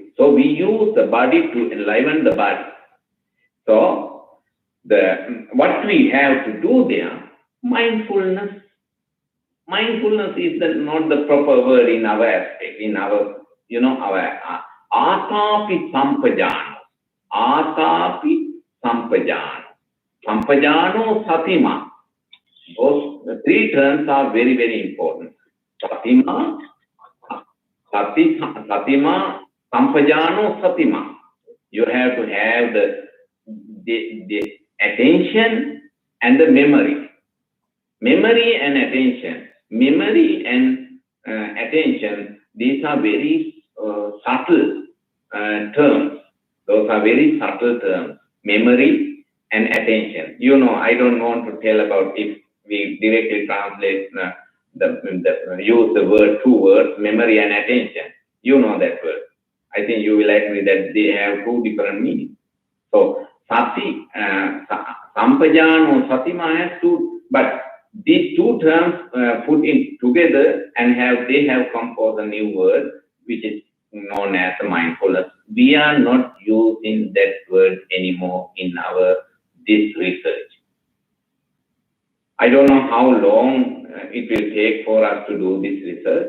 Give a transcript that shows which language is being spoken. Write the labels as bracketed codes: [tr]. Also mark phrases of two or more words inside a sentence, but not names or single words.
[en] So we use the body to enliven the body. So what we have to do there, mindfulness. Mindfulness is not the proper word in our aspect, in our, our [pi] atapi sampajana. Atapi sampajano. Sampajano satima. [en] Those three terms are very, very important. [pi] Satima, satima, sampajano, satima. [en] You have to have the attention and the memory. Memory and attention. Memory and attention, these are very subtle terms. Those are very subtle terms. Memory and attention. You know, I don't want to tell about if we directly translate use the word, two words, memory and attention. You know that word. I think you will agree that they have two different meanings. So, [pi] sati, sampajano, satima [en] has two, but these two terms put in together and they have composed a new word which is known as mindfulness. We are not using that word anymore in this research. I don't know how long it will take for us to do this research.